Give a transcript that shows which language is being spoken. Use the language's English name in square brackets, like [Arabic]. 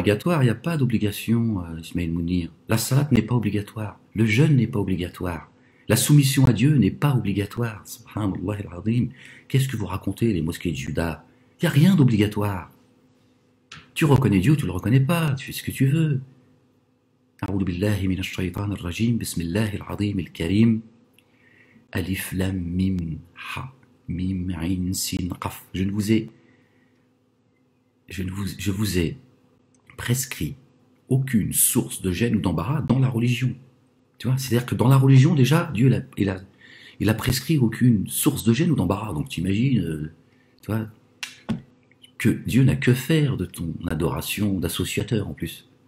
[French] Obligatoire, il n'y a pas d'obligation, Ismaël Mounir. La salat n'est pas obligatoire. Le jeûne n'est pas obligatoire. La soumission à Dieu n'est pas obligatoire. Subhanallah al-Azim. Qu'est-ce que vous racontez, les mosquées de Juda? Il n'y a rien d'obligatoire. Tu reconnais Dieu, tu ne le reconnais pas. Tu fais ce que tu veux. [Arabic] أعوذ بالله من الشيطان الرجيم بسم الله العظيم الكريم ألف لام ميم ح ميم عين سين قف. [French] Je vous ai prescrit aucune source de gêne ou d'embarras dans la religion. Tu vois, c'est-à-dire que dans la religion déjà Dieu il a prescrit aucune source de gêne ou d'embarras. Donc tu imagines, tu vois, que Dieu n'a que faire de ton adoration d'associateur en plus.